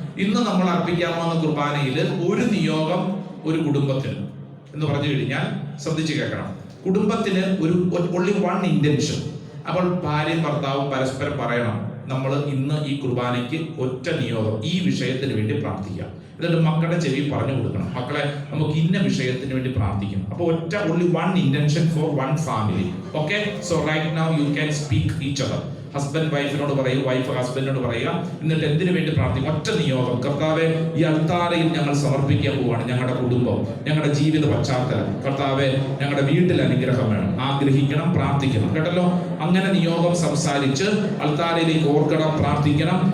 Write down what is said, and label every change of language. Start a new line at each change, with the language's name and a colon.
Malayalam: ഇന്ന് നമ്മൾ അർപ്പിക്കാൻ പോകുന്ന കുർബാനയിൽ ഒരു നിയോഗം ഒരു കുടുംബത്തിന് എന്ന് പറഞ്ഞു കഴിഞ്ഞാൽ ശ്രദ്ധിച്ചു കേൾക്കണം. കുടുംബത്തിന് ഒരു
English: only one intention,
Malayalam: അപ്പോൾ ഭാര്യയും ഭർത്താവും പരസ്പരം പറയണം, നമ്മൾ ഇന്ന് ഈ കുർബാനയ്ക്ക് ഒറ്റ നിയോഗം ഈ വിഷയത്തിന് വേണ്ടി പ്രാർത്ഥിക്കാം. എന്നിട്ട് മക്കളുടെ ചെവി പറഞ്ഞു കൊടുക്കണം, മക്കളെ നമുക്ക് ഇന്ന വിഷയത്തിന് വേണ്ടി പ്രാർത്ഥിക്കണം. അപ്പോൾ ഒറ്റ
English: only one intention for one family. Okay, so right now you can speak each other.
Malayalam: Husband വൈഫിനോട് പറയുക, വൈഫ് ഹസ്ബൻഡിനോട് പറയുക. എന്നിട്ട് എന്തിനു വേണ്ടി പ്രാർത്ഥിക്കും? ഒറ്റ നിയോഗം, കർത്താവെ ഈ അൾത്താരയിൽ ഞങ്ങൾ സമർപ്പിക്കാൻ പോവാണ് ഞങ്ങളുടെ കുടുംബം, ഞങ്ങളുടെ ജീവിത പശ്ചാത്തലം. കർത്താവെ ഞങ്ങളുടെ വീട്ടിൽ അനുഗ്രഹം വേണം, ആഗ്രഹിക്കണം, പ്രാർത്ഥിക്കണം. കേട്ടല്ലോ? അങ്ങനെ നിയോഗം സംസാരിച്ച് അൾത്താരയിലേക്ക് ഓർക്കണം, പ്രാർത്ഥിക്കണം.